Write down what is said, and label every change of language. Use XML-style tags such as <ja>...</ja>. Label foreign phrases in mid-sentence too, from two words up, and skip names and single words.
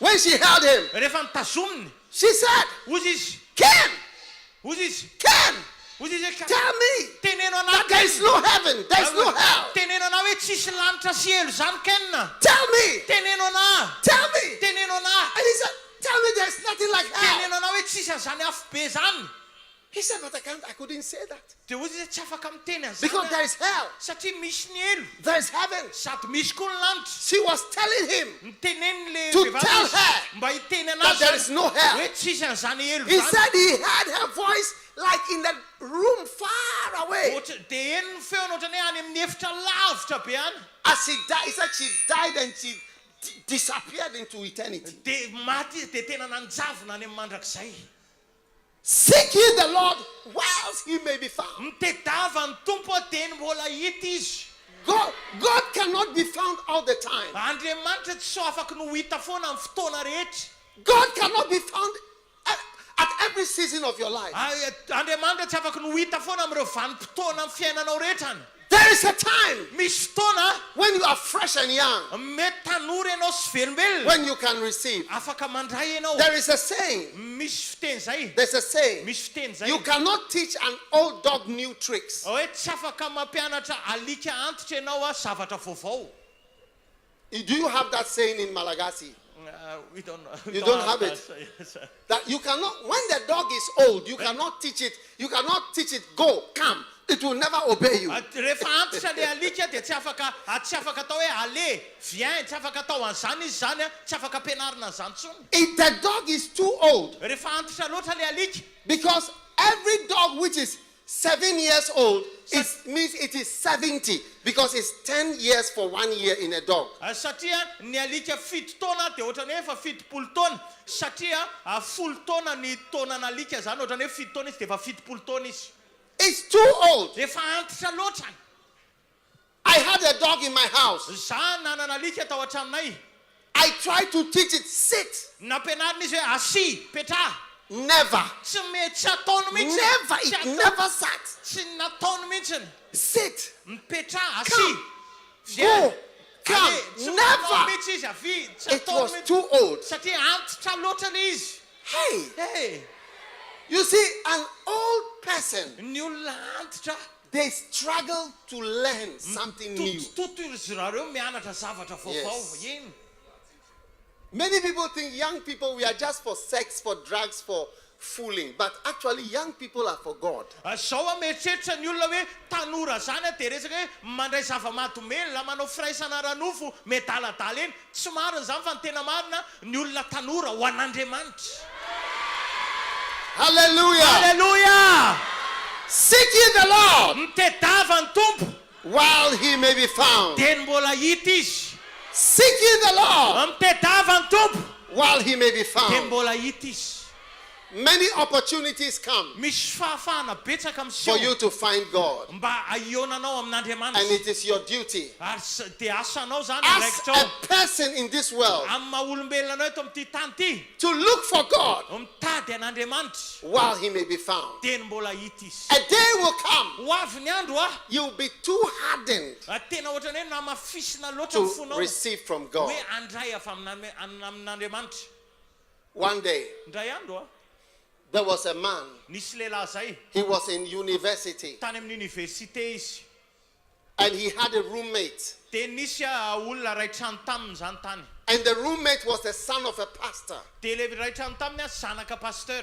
<en>When she held him,</en> <mg>Rehefa nitazominy.</mg> <en>she said,</en> <mg>Ozy izy. Ken, Ozy izy. Ken, Ozy izy hoe</mg> <en>tell me</en> <mg>teneno</mg> <en>that</en> <mg>anahy.</mg> <en>there is no heaven, there is no hell.</en> <mg>Teneno anahy hoe tsisy lanitra sy elo zany kenina.</mg> <en>Tell me,</en> <mg>Teneno anahy.</mg> <en>tell me.</en> <mg>Teneno anahy.</mg> <en>And he said, tell me there's nothing like hell.</en> <mg>Teneno anahy hoe tsisy an'izany afo be zany.</mg> <en>He said, but I couldn't say that.</en> <mg>De ozy izy tsy afaka miteny an'izany.</mg> <en>Because there is hell,</en> <mg>Satria misy ny elo.</mg> <en>there is heaven.</en> <mg>Sady misy koa ny lanitra.</mg> <en>She was telling him</en> <mg>Niteneny le</mg> <en>to</en> <mg>vehivavy</mg> <en>tell</en> <mg>izy,</mg> <en>her</en> <mg>mba hiteny</mg> <en>that</en> <mg>anazy</mg> <en>there is no hell.</en> <mg>hoe tsisy an'izany elo</mg> <en>He</en> <mg>zany.</mg> <en>said he heard her voice like in the room far away.</en> <mg>De eny ny feony ohatrany hoe any amin'ny efitra lavitra be any.</mg> <en>As she died, he said she died and she disappeared into eternity.</en> <mg>De maty izy de tena nanjavona any amin'ny mandrakizay.</mg> <en>Seek ye the Lord whilst he may be found.</en> <mg>Mitadiava ny tompo de ny mbola hita izy.</mg> <en>God cannot be found all the time.</en> <mg>Andriamanitra tsy so afaka no hita foana amin'ny fotoana rehetra.</mg> <en>God cannot be found at every season of your life.</en> <mg>Andriamanitra tsy afaka no hita foana amin'ireo vanim-potoana amin'ny fiainanao rehetrany.</mg> <en>There is a time</en> <mg>Misy fotoana</mg> <en>when you are fresh and young,</en> <mg>mety tanora ianao sy velombelona.</mg> <en>when you can receive.</en> <mg>Afaka mandray ianao.</mg> <en>There is a saying.</en> <mg>Misy fiteny zay.</mg> <en>There's a saying.</en> <mg>Misy fiteny zay.</mg> <en>You cannot teach an old dog new tricks.</en> <mg>Hoe tsy afaka mampianatra alika antitra ianao a zavatra vaovao.</mg> <en>Do you have that saying in Malagasy? We don't know. You don't have it. That you cannot, when the dog is old, you cannot teach it. You cannot teach it, go, come. It will never obey you.</en> <mg>Rehefa antitra le alika de tsy afaka atao hoe</mg> <fr>ale, viens,</fr> <mg>tsy afaka atao an'izany izy zany a, tsy afaka ampianarina an'izany tsony.</mg> <en>If the dog is too old,</en> <mg>Rehefa antitra loatra le alika.</mg> <en>because every dog which is 7 years old, it means it is 70 because it's 10 years for 1 year in a dog.</en> <mg>Satria ny alika 7 taona dia ohatrany hoe efa 70 taona satria 10 taona ny taonana alika zany ohatrany hoe 7 taona izy dia efa 70 taona izy.</mg> <en>It's too old.</en> <mg>Efa antitra loatra.</mg> <en>I had a dog in my house.</en> <mg>Za nanana alika tao an-tranonay.</mg> <en>I tried to teach it sit.</en> <mg>Nampianarina izy hoe asi, petra.</mg> <en>Never.</en> <mg>Tsy mety ataony mihitsy.</mg> <en>Never. It never sat.</en> <mg>Tsy nataony mihitsy.</mg> <en>Sit.</en> <mg>Mipetra, asi.</mg> <en>Go. Come. Never.</en> <mg>Mihitsy izy avi.</mg> <en>It was too old.</en> <mg>Satria antitra loatra le izy.</mg> <en>Hey. You see, an old person,</en> <mg>Ny olona antitra.</mg> <en>they struggle to learn something new.</en> <mg>Toto izy rareo mianatra zavatra vaovao. Iny.</mg> <en>Many people think young people, we are just for sex, for drugs, for fooling. But actually, young people are for God.</en> <mg>Zao mieritreritra ny olona hoe tanora zany dia resaka hoe mandray zava-mahadomelina manao firaisana ranofo medaladala eny. Tsy marina zany fa ny tena marina ny olona tanora ho an'Andriamanitra.</mg> <en>Hallelujah. Hallelujah. Seek ye the Lord</en> <mg>Mitadiava ny Tompo</mg> <en>while he may be found.</en> <mg>dia ny mbola hita izy.</mg> <en>Seek ye the Lord</en> <mg>Mitadiava ny Tompo</mg> <en>while he may be</en> <mg>dia</mg> <en>found.</en> <mg>mbola hita izy.</mg> <en>Many opportunities come</en> <mg>Misy fahafahana betsaka</mg> <en>for</en> <mg>miseho</mg> <en>you to find God.</en> <mg>mba aionanao</mg> <en>And</en> <mg>amin'Andriamanitra.</mg> <en>it is your duty</en> <mg>Ary dia asanao zany</mg> <en>as</en> <mg>raikitra</mg> <en>a</en> <mg>ao</mg> <en>person in this world</en> <mg>amin'ny maha-olombelona anao eto amin'ity tany ity.</mg> <en>to look for God</en> <mg>Mitady an'Andriamanitra</mg> <en>while he may be found.</en> <mg>dia ny mbola hita izy.</mg> <en>A day will come,</en> <mg>Ho avy ny andro</mg> <en>you'll be too hardened</en> <mg>tena ohatrany hoe namafisina loatra</mg> <en>to</en> <mg>ny fonao</mg> <en>receive from God.</en> <mg>hoe andray avy amin'Andriamanitra.</mg> <en>One day,</en> <mg>Ndray andro</mg> <en>there was a man,</en> <mg>nisy lehilahy zay</mg> <en>he was in university,</en> <mg>tany amin'ny université izy</mg> <en>and he had a roommate.</en> <mg>dia nisy olona ray trano taminy zany tany.</mg> <en>And the roommate was the son of a pastor.</en> <mg>Dia le ray trano taminy zanaka pasteur.</mg>